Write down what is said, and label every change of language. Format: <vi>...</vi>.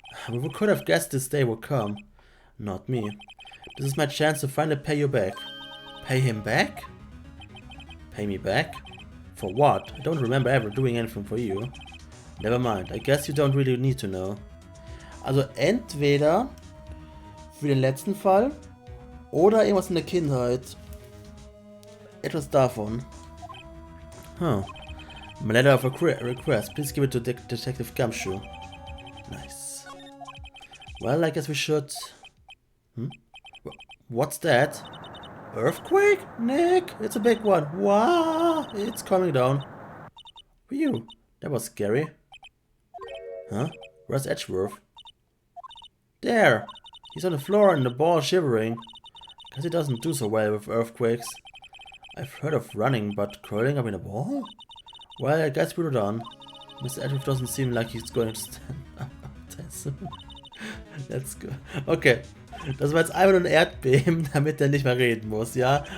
<en>We could have guessed this day would come. Not me. This is my chance to finally pay you back. Pay him back? Pay me back? For what? I don't remember ever doing anything for you. Never mind, I guess you don't really need to know.</en> <de>Also entweder für den letzten Fall oder irgendwas in der Kindheit. Etwas davon.</de> <en>Huh. My letter of request. Please give it to Detective Gumshoe. Nice. Well, I guess we should... What's that? Earthquake? Nick, it's a big one. Wow, it's coming down. Phew, that was scary. Huh? Where's Edgeworth? There! He's on the floor and the ball shivering. Guess he doesn't do so well with earthquakes. I've heard of running, but curling up in a ball? Well, I guess we're done. Mr. Edgeworth doesn't seem like he's going to stand up. Let's go. Okay.</en> <de>Das war jetzt einfach nur ein Erdbeben, damit er nicht mehr reden muss, ja?</de>